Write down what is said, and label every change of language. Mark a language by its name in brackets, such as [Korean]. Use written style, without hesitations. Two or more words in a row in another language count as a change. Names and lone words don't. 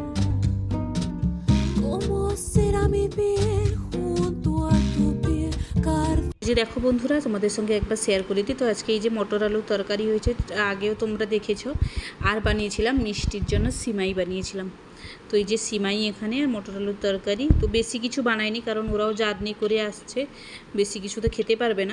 [Spanish] ¿Cómo será mi piel junto a tu piel? [Bangla] এই যে দেখো বন্ধুরা, তোমাদের সঙ্গে একবার শেয়ার করে দিই। তো আজকে এই যে মটর আলুর তরকারি হয়েছে, আগেও তোমরা দেখেছো। আর বানিয়েছিলাম মিষ্টির জন্য সিমাই বানিয়েছিলাম। তো এই যে সিমাই এখানে, আর মটর আলুর তরকারি। তো বেশি কিছু বানাইনি, কারণ ওরাও জার্নি করে আসছে, বেশি কিছু তো খেতে পারবে না।